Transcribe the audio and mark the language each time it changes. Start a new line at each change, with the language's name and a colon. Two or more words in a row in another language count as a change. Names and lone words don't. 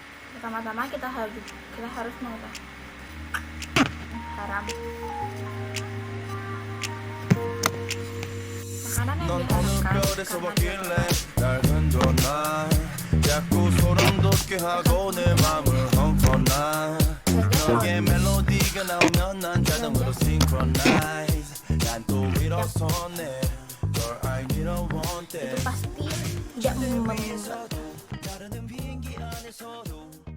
Indonesian: Pertama-tama kita harus mengetahui haram. makanan yang
Korean: 넌 어느
Indonesian: diharapkan
Korean: 별에서
Indonesian: karena
Korean: 왔길래 날 흔들어놔 자꾸 소름 돋게 하고 내 맘을 헝커나 너의 멜로디가 나오면 난 자동으로 synchronize 난 또 일어서네 널 알기로 want
Indonesian: itu
English: it
Indonesian: pasti tidak membuat
Korean: 다른 비행기 안에서도